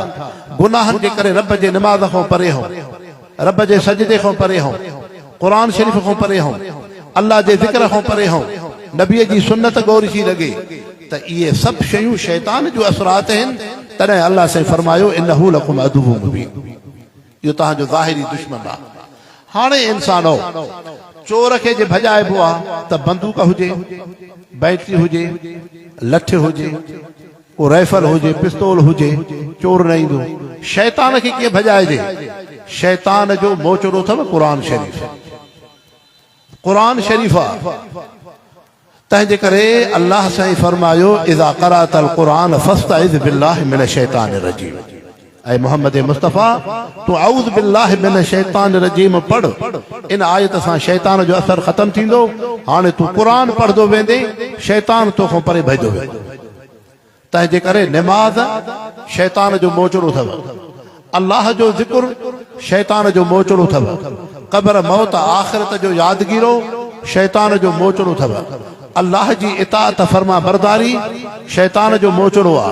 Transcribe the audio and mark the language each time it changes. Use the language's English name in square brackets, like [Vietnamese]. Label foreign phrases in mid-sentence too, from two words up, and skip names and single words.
[Sindhi] गुनाहनि जे करे रब जे निमाज़ खां परे हो रब जे सजदे खां परे हो क़ुर शरीफ़ खां परे हो अल्लाह जे ज़िक्र खां परे हो नबीअ जी सुन्नत गौरी थी लॻे त इहे सभु शयूं शैतान जो असरात आहिनि तॾहिं अल्लाह साईं फरमायो [Arabic] إنه لكم عدو مبين [Sindhi] इहो तव्हांजो ज़ाहिरी दुश्मन आहे हाणे इंसानो चोर खे जे भॼाइबो आहे त बंदूक हुजे बैटरी हुजे लठ हुजे को राइफल हुजे पिस्तौल हुजे चोर न ईंदो शैतान खे कीअं भॼाइजे शैतान जो मोचड़ो अथव क़ुर शरीफ़ आहे तंहिंजे करे अल्लाह साईं फरमायो [Arabic] إذا قرأت القرآن فاستعذ بالله من الشيطان الرجيم. [Sindhi] ऐ मोहम्मद मुस्तफ़ा तू [Arabic] أعوذ بالله من الشيطان الرجيم [Sindhi] पढ़। इन आयत सां शैतान जो असर ख़त्म थींदो। हाणे तू क़ुरान पढ़ंदो वेंदे शैतान तोखां परे भॼंदो वेंदो। तंहिंजे करे निमाज़ शैतान जो मोचड़ो अथव, अल्लाह जो ज़िक्र शैतान जो मोचड़ो अथव, क़ब्र मौत आख़िरत जो यादगीरो शैतान जो मोचड़ो अथव, अल्लाह जी इताअत फर्मा बरदारी शैतान जो मोचड़ो आहे।